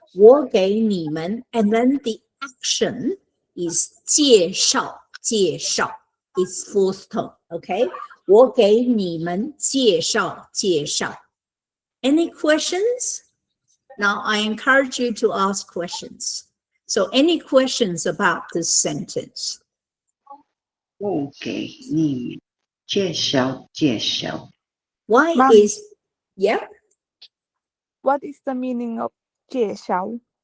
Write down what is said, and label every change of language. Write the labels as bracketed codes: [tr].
[zh] 我给你们 [en] and then the action is [zh] 介绍 [en] It's fourth tone. Okay. [zh] 我给你们介绍 [en] Any questions? Now I encourage you to ask questions. So any questions about this sentence? [zh] 我给你们介绍介绍。 [en] Why Ma'am. is, yeah? What is the meaning of [zh] 介绍?